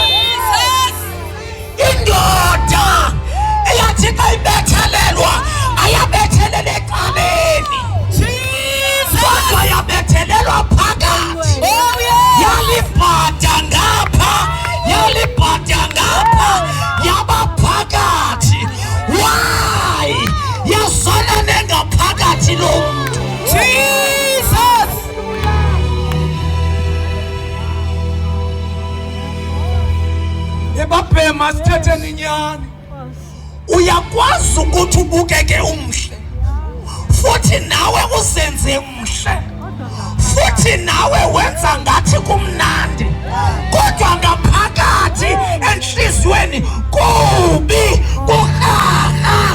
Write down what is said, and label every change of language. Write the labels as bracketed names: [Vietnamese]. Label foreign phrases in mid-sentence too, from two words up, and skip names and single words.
[Xhosa] Indoda eyathi xa ibethelelwa ayabethelele ecaleni kodwa yabethelelwa phakathi. Yalibhada ngapha yaba phakathi. Why? Yazana nengaphakathi lomntu. Jesus! Ebabhema sithethe ninyani. Uyakwazi ukuthi ubukeke umhle futhi nawe uzenze umhle, futhi nawe wenza ngathi kumnandi, kodwa ngaphakathi enhlizweni kubi, kuhaha.